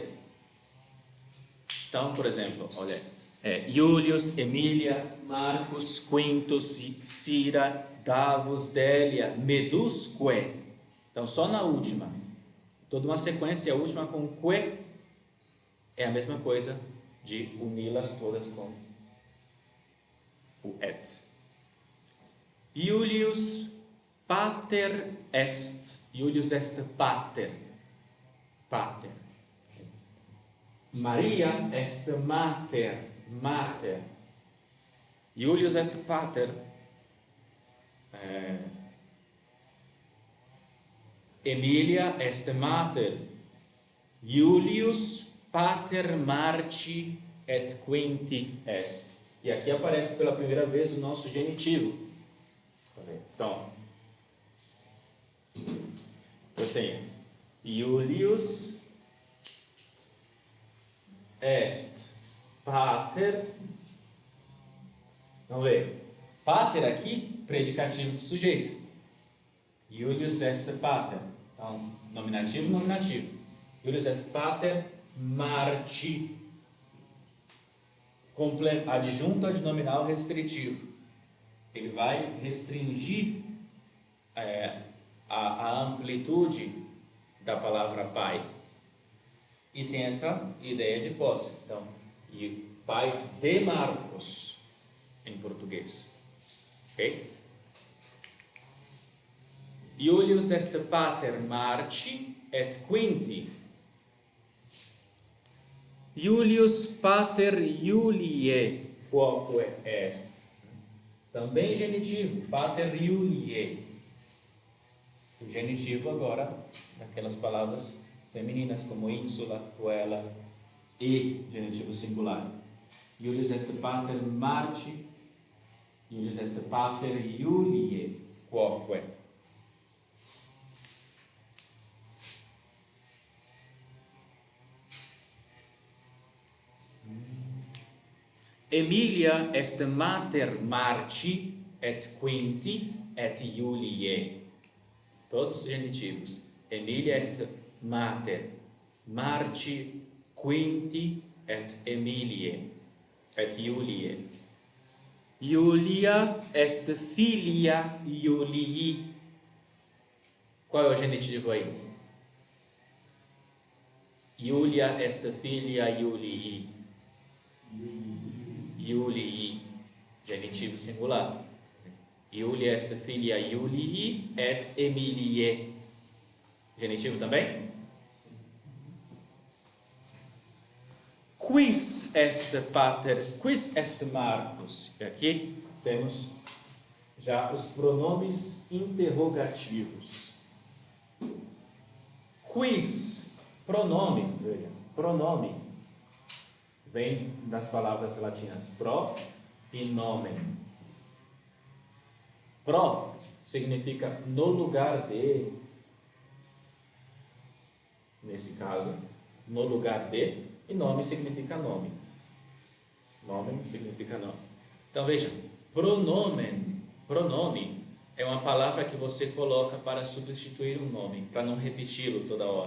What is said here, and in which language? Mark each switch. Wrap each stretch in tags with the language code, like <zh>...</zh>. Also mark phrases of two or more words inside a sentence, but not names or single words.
<pt>Então, por exemplo, olha, Iulius, Emilia, Marcus, Quintus, Sira, Davus, Delia, medusque. Então, só na última, toda uma sequência, a última com que é a mesma coisa de uni-las todas com o et.</pt> <la>Iulius pater est. Iulius est pater. Pater. Maria est mater. Mater. Iulius est pater. Emilia est mater. Iulius pater Marci et Quinti est.</la> <pt>E aqui aparece pela primeira vez o nosso genitivo. Então, eu tenho</pt> <la>Iulius est pater.</la> <pt>Vamos ver. Pater aqui, predicativo do sujeito.</pt> <la>Iulius est pater.</la> <pt>Então, nominativo, nominativo.</pt> <la>Iulius est pater Marci.</la> <pt>Adjunto adnominal restritivo. Ele vai restringir a amplitude da palavra pai. E tem essa ideia de posse. Então, e pai de Marcos, em português. Ok?</pt> <la>Iulius est pater Marci et Quinti. Iulius pater Iuliae, quoque est.</la> <pt>Também genitivo,</pt> <la>pater Iuliae.</la> <pt>O genitivo agora, daquelas palavras femininas como</pt> <la>insula, puella</la> <pt>e genitivo singular.</pt> <la>Iulius est pater Marci, Iulius est pater Iuliae, quoque. Emilia est mater Marci et Quinti et Iuliae.</la> <pt>Todos genitivos.</pt> <la>Emilia est mater Marci, Quinti et Emiliae et Iuliae. Iulia est filia Iulii.</la> <pt>Qual é o genitivo aí?</pt> <la>Iulia est filia Iulii.</la> <pt>Iulii, genitivo singular.</pt> <la>Iulia est filia Iulii et Emiliae.</la> <pt>Genitivo também?</pt> <la>Quis est Marcus?</la> <pt>E aqui temos já os pronomes interrogativos. Quis, pronome, veja, pronome, vem das palavras latinas pro e nomen. Pro significa no lugar de, nesse caso, no lugar de, e nome significa nome. Nome significa nome. Então veja, pronome é uma palavra que você coloca para substituir um nome, para não repeti-lo toda hora.</pt>